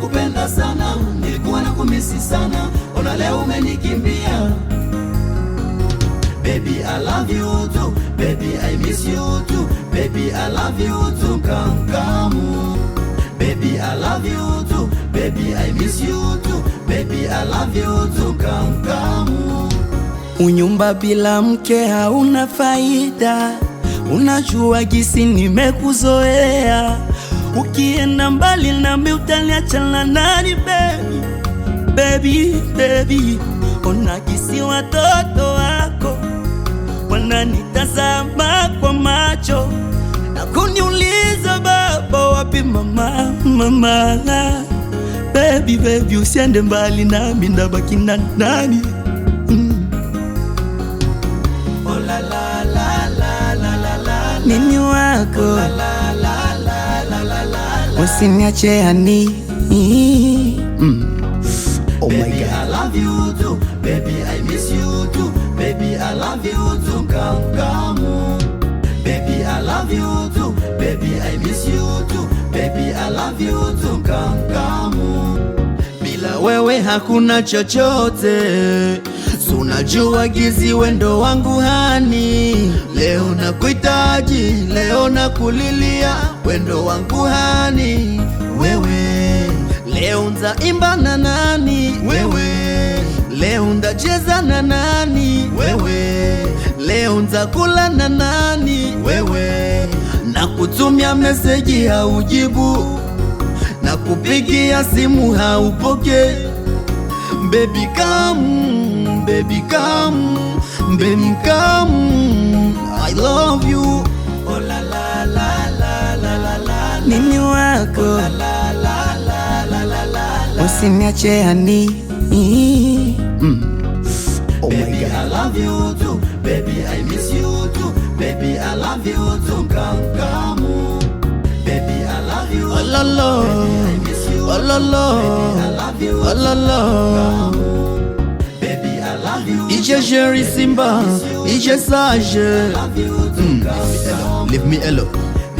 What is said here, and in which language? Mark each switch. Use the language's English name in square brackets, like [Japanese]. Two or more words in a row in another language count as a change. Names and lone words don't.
[Swahili] nilikupenda sana, nilikuwa nakumisi sana, ona leo umenikimbia. [English] Baby I love you too, baby I miss you too, baby I love you too, come. Baby I love you too, baby I miss you too, baby I love you too, come. [Swahili] Unyumba bila mke hauna faida, unajua gisi nimekuzoea. Ukienda mbali nami utaniachana nani baby? Baby, baby, ona gisi watoto wako wananitazama kwa macho na kuniuliza baba wapi mama, mama. Baby, baby, usiende mbali nami ndabaki na nani? Oh la la la la la la la, Mimi wako, la la la la la la la, usiniache yani. [English] Oh my baby, God, I love you too, baby I miss you too, baby I love you too, come. Baby I love you too, baby I miss you too, baby I love you too, come. [Swahili] Bila wewe hakuna chochote, unajua gizi wendo wangu hani. Leo nakuhitaji, leo nakulilia, wendo wangu hani. Wewe leo nzaimba na nani? Wewe leo ndacheza na nani? Wewe leo nzakula na nani? Wewe nakutumia meseji haujibu, nakupigia simu haupoke. [English] Baby come, baby come, baby come, I love you. Oh la la la la la la la, [Swahili] mimi wako, la la la la la la la, usiniache yani. [English] Oh my baby God, I love you too, baby I miss you too, baby I love you too, come. Baby I love you, oh la la, baby I miss you, oh la la, baby I love you, oh la la. baby I love you, DJ Jerry Simba, DJ Sage. love you too, come. Leave me alone.